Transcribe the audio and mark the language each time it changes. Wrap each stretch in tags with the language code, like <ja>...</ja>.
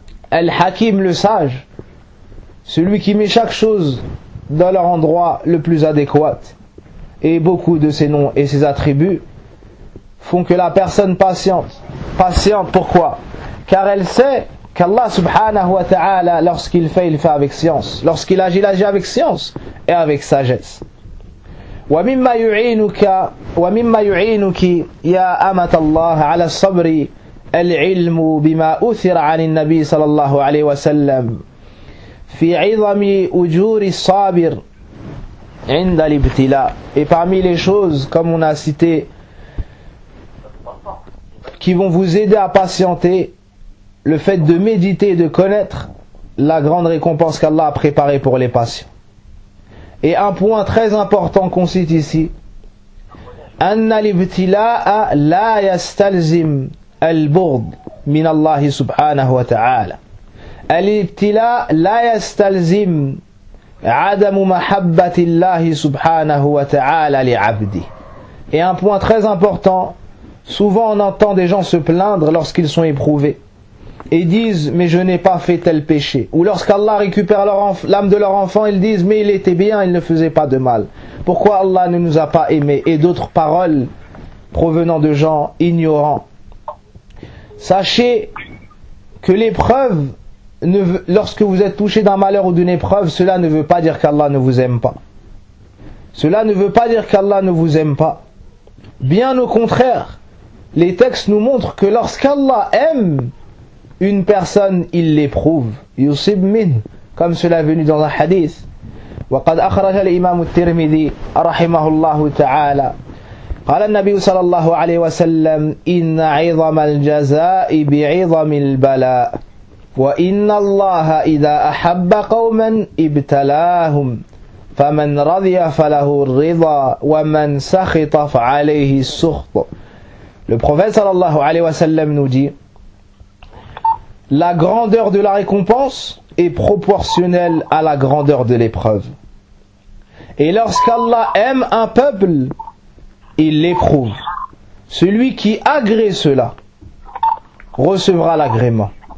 <fr>Al-Hakim, le sage, celui qui met chaque chose dans leur endroit le plus adéquat. Et beaucoup de ses noms et ses attributs font que la personne patiente. Patiente pourquoi? Car elle sait qu'Allah subhanahu wa ta'ala, lorsqu'il fait, il fait avec science. Lorsqu'il agit, il agit avec science et avec sagesse.</fr> <ar>وَمِمَّا يُعِينُكَ يَا أَمَتَ اللَّهَ عَلَى الصَّبْرِ العلم بما أثر عن النبي صلى الله عليه وسلم في عظم أجور الصابر عند الابتلاء.</ar> <fr>Et parmi les choses, comme on a cité, qui vont vous aider à patienter, le fait de méditer et de connaître la grande récompense qu'Allah a préparée pour les patients. Et un point très important qu'on cite ici,</fr> <ar>أن الابتلاء لا يستلزم البغض من الله سبحانه وتعالى. الابتلاء لا يستلزم عدم محبة الله سبحانه وتعالى لعبده.</ar> <fr>Et un point très important, souvent on entend des gens se plaindre lorsqu'ils sont éprouvés et disent mais je n'ai pas fait tel péché, ou lorsqu'Allah récupère l'âme de leur enfant, ils disent mais il était bien, il ne faisait pas de mal, pourquoi Allah ne nous a pas aimés, et d'autres paroles provenant de gens ignorants. Sachez que l'épreuve, lorsque vous êtes touché d'un malheur ou d'une épreuve, cela ne veut pas dire qu'Allah ne vous aime pas. Cela ne veut pas dire qu'Allah ne vous aime pas. Bien au contraire, les textes nous montrent que lorsqu'Allah aime une personne, il l'éprouve.</fr> <ar>Yusib min,</ar> <fr>comme cela est venu dans un hadith.</fr> <ar>وقد أخرج الإمام الترمذي رحمه الله تعالى قال النبي صلى الله عليه وسلم إن عظم الجزاء بعظم البلاء وإن الله إذا أحب قوما ابتلاهم فمن رضي فله الرضا ومن سخط فعليه السخط.</ar> <fr>Le prophète</fr> <ar>صلى الله عليه وسلم</ar> <fr>nous dit, la grandeur de la récompense est proportionnelle à la grandeur de l'épreuve. Et lorsqu'Allah aime un peuple, il l'éprouve. Celui qui agrée cela recevra l'agrément.</fr>